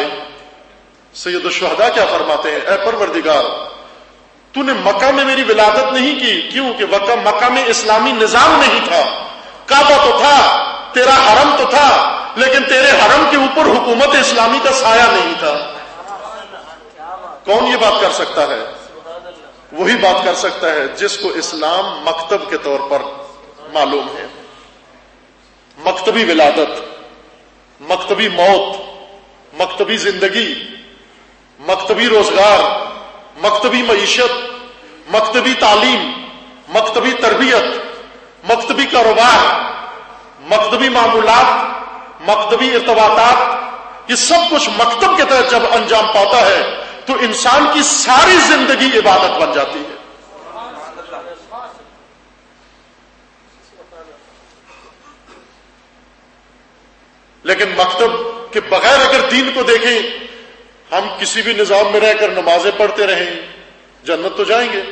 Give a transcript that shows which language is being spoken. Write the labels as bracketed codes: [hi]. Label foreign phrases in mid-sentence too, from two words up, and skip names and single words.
[ur] سید الشہداء کیا فرماتے ہیں؟ اے پروردگار، تو نے مکہ میں میری ولادت نہیں کی، کیوں کہ مکہ میں اسلامی نظام نہیں تھا، کعبہ تو تھا، تیرا حرم تو تھا، لیکن تیرے حرم کے اوپر حکومت اسلامی کا سایہ نہیں تھا۔ کون یہ بات کر سکتا ہے؟ وہی بات کر سکتا ہے جس کو اسلام مکتب کے طور پر معلوم ہے۔ مکتبی ولادت، مکتبی موت، مکتبی زندگی، مکتبی روزگار، مکتبی معیشت، مکتبی تعلیم، مکتبی تربیت، مکتبی کاروبار، مکتبی معمولات، مکتبی ارتباطات، یہ سب کچھ مکتب کے تحت جب انجام پاتا ہے تو انسان کی ساری زندگی عبادت بن جاتی ہے۔ لیکن مکتب کے بغیر اگر دین کو دیکھیں، ہم کسی بھی نظام میں رہ کر نمازیں پڑھتے رہیں، جنت تو جائیں گے۔